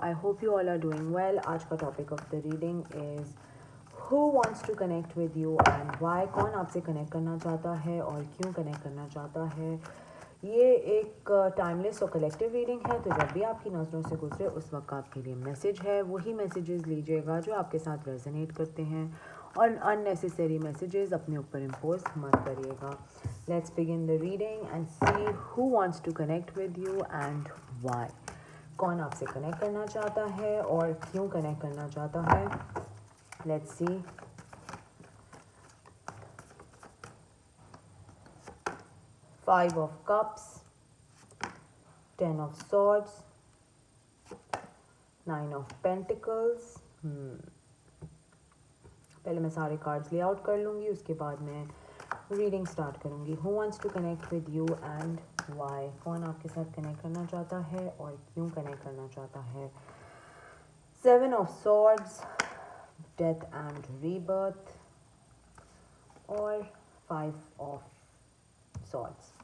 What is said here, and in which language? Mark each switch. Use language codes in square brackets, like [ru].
[en] I hope you all are doing well. [hi] आज का [en] topic of the reading is who wants to connect with you and why. [hi] कौन आपसे connect करना चाहता है और क्यों connect करना चाहता है. ये एक टाइमलेस और कलेक्टिव रीडिंग है, तो जब भी आपकी नज़रों से गुजरे उस वक्त आपके लिए मैसेज है. वही मैसेजेस लीजिएगा जो आपके साथ रेजोनेट करते हैं और अननेसेसरी मैसेजेस अपने ऊपर इम्पोज मत करिएगा. [en] Let's begin the reading and see who wants to connect with you and why. [hi] कौन आपसे कनेक्ट करना चाहता है और क्यों कनेक्ट करना चाहता है. [en] Let's see. Five of Cups, Ten of Swords, Nine of Pentacles. [hi] पहले मैं सारे कार्ड्स ले आउट कर लूँगी, उसके बाद मैं रीडिंग स्टार्ट करूँगी. [en] Who wants to connect with you and why. [hi] कौन आपके साथ कनेक्ट करना चाहता है और क्यों कनेक्ट करना चाहता है. [en] Seven of swords, death and rebirth और five of swords.